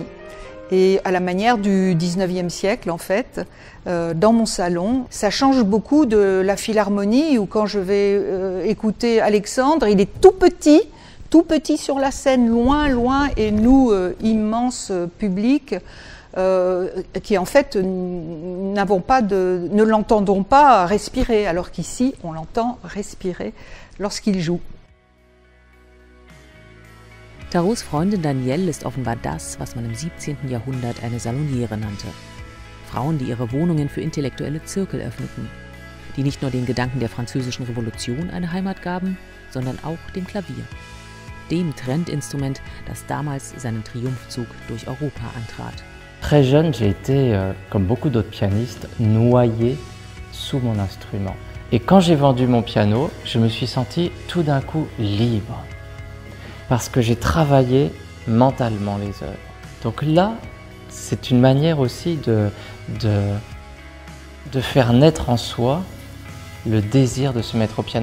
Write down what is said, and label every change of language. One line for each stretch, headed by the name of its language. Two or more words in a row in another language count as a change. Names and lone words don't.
French: Et à la manière du 19e siècle, en fait, dans mon salon, ça change beaucoup de la Philharmonie où quand je vais écouter Alexandre, il est tout petit sur la scène, loin, et nous, immense public, qui en fait ne l'entendront pas respirer, alors qu'ici, on l'entend respirer lorsqu'il joue.
German: Tarots Freundin Danielle ist offenbar das, was man im 17. Jahrhundert eine Saloniere nannte. Frauen, die ihre Wohnungen für intellektuelle Zirkel öffneten, die nicht nur den Gedanken der Französischen Revolution eine Heimat gaben, sondern auch dem Klavier, dem Trendinstrument, das damals seinen Triumphzug durch Europa antrat.
French: Très jeune, j'ai été, comme beaucoup d'autres pianistes, noyé sous mon instrument. Et quand j'ai vendu mon piano, je me suis senti tout d'un coup libre. Parce que j'ai travaillé mentalement les œuvres. Donc là, c'est une manière aussi de faire naître en soi le désir de se mettre au piano.